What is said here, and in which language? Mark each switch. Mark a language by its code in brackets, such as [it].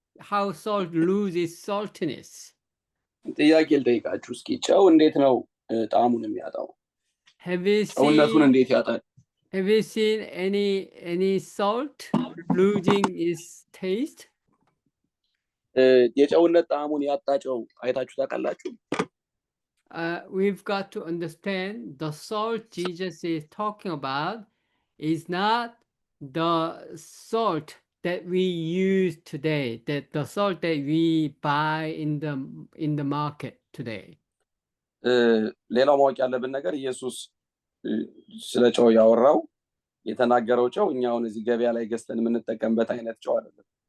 [en] How salt loses saltiness? [am] ጥያቄ ልጠይቃችሁ እስኪ ጨው እንዴት ነው ጣዕሙን የሚያጣው? ጨውነቱን እንዴት ያጣል? [en] Have you seen any salt losing its taste? [am] የጨውነት ጣዕሙን ያጣ ጨው አይታችሁ ታውቃላችሁ? [en] We've got to understand the salt Jesus is talking about is not the salt that we use today, that the salt that we buy in the market today. [am] ሌላው ማወቅ ያለብን ነገር ኢየሱስ ስለ ጨው ያወራው የተናገረው ጨው እኛውን እዚህ ገበያ ላይ ገዝተን የምንጠቀምበት አይነት ጨው አይደለም።